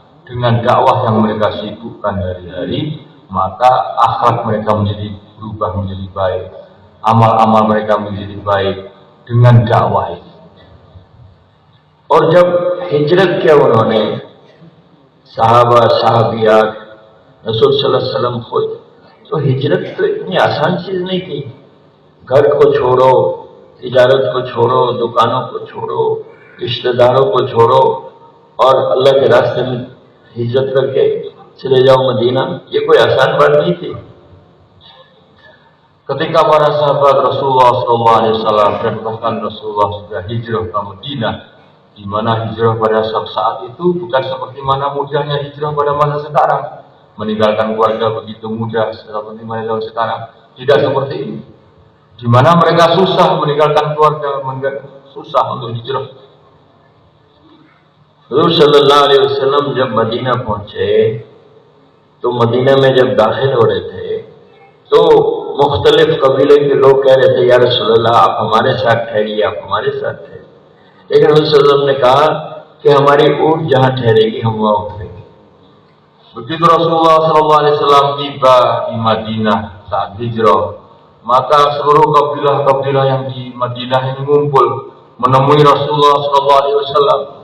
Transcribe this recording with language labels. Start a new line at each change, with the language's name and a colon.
Indonesian: Dengan dakwah yang mereka sibukkan hari-hari, maka akhlak mereka menjadi berubah menjadi baik, amal-amal mereka menjadi baik dengan dakwah ini.
Hindi: और जब हिजरत किया उन्होंने, साहबा साहबियात, रसूल सल्लल्लाहु अलैहि वसल्लम खुद, तो हिजरत तो इतनी आसान चीज नहीं थी. घर को छोड़ो, तिजारत को छोड़ो, दुकानों को छोड़ो, रिश्तेदारों को छोड़ो, और अल्लाह के रास्ते में हिजरत करके चले जाओ मदीना, ये कोई आसान बात नहीं थी.
Indonesian: Ketika para sahabat Rasulullah SAW dan bahkan Rasulullah sudah hijrah ke Madinah, di mana hijrah pada saat itu bukan seperti mana mudahnya hijrah pada masa sekarang, meninggalkan keluarga begitu mudah seperti mana sekarang. Tidak seperti ini, di mana mereka susah meninggalkan keluarga, susah untuk hijrah.
Hindi: हुजूर सल्लल्लाहु अलैहि वसल्लम जब Medina पहुंचे, तो Medina में जब दाखिल हो रहे थे, तो मुख्तलिफ कबीले के लोग कह रहे थे, या रसूल अल्लाह आप हमारे साथ ठहरिए, आप हमारे साथ ठहरिए. लेकिन हुजूर सल्लल्लाहु अलैहि वसल्लम ने कहा कि हमारी ऊँट जहाँ ठहरेगी हम वहाँ उतरेंगे.
Indonesian: Begitu Rasulullah SAW tiba di Madinah saat hijrah, maka seluruh kabilah-kabilah yang di Madinah ini ngumpul menemui Rasulullah SAW.